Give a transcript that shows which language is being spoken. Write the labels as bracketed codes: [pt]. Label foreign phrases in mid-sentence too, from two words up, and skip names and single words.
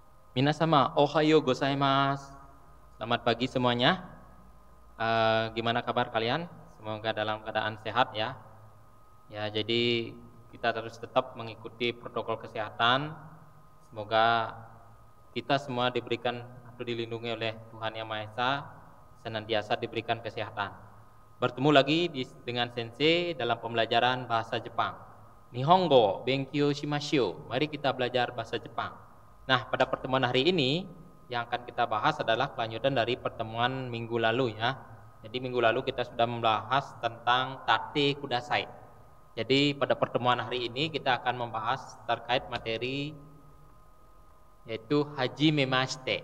[ja] 皆様、おはようございます. [id] Selamat pagi semuanya. Gimana kabar kalian? Semoga dalam keadaan sehat ya. Ya, jadi kita terus tetap mengikuti protokol kesehatan. Semoga kita semua diberikan atau dilindungi oleh Tuhan Yang Maha Esa, senantiasa diberikan kesehatan. Bertemu lagi dengan Sensei dalam pembelajaran bahasa Jepang. [ja] 日本語勉強しましょう. [id] Mari kita belajar bahasa Jepang. Nah, pada pertemuan hari ini yang akan kita bahas adalah kelanjutan dari pertemuan minggu lalu ya. Jadi minggu lalu kita sudah membahas tentang [ja] たてください. [id] Jadi pada pertemuan hari ini kita akan membahas terkait materi yaitu [ja] はじめまして.